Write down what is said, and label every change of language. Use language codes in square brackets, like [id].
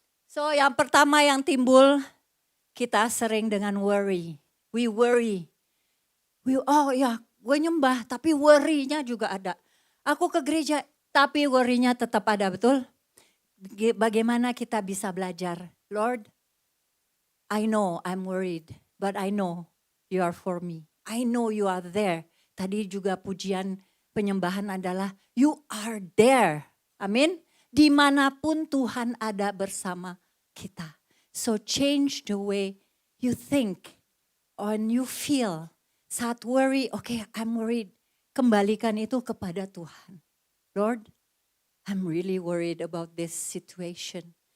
[id] So yang pertama yang timbul, kita sering dengan worry. [en] We worry. [id] Gue nyembah tapi worry-nya juga ada. Aku ke gereja, Tapi worry-nya tetap ada, betul? Bagaimana kita bisa belajar? [en] Lord, I know I'm worried, but I know you are for me. I know you are there. [id] Tadi juga pujian penyembahan adalah [en] you are there. [id] Amin. Dimanapun Tuhan ada bersama kita. [en] So change the way you think and you feel. [id] Saat worry, [en] okay, I'm worried. [id] Kembalikan itu kepada Tuhan. [en] Lord, I'm really worried about this situation.